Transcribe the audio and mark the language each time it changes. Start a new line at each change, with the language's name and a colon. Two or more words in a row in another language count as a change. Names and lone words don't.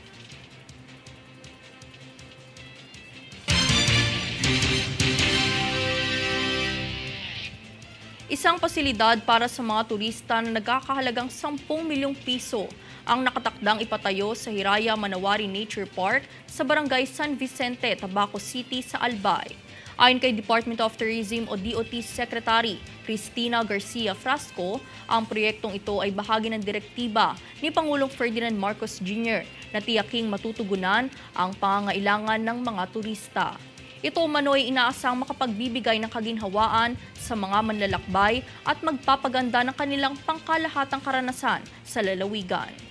Filipino: Isang pasilidad para sa mga turista na nagkakahalagang 10 milyong piso ang nakatakdang ipatayo sa Hiraya Manawari Nature Park sa Barangay San Vicente, Tabaco City sa Albay. Ayon kay Department of Tourism o DOT Secretary Cristina Garcia Frasco, ang proyektong ito ay bahagi ng direktiba ni Pangulong Ferdinand Marcos Jr. na tiyaking matutugunan ang pangangailangan ng mga turista. Ito umano'y inaasang makapagbibigay ng kaginhawaan sa mga manlalakbay at magpapaganda ng kanilang pangkalahatang karanasan sa lalawigan.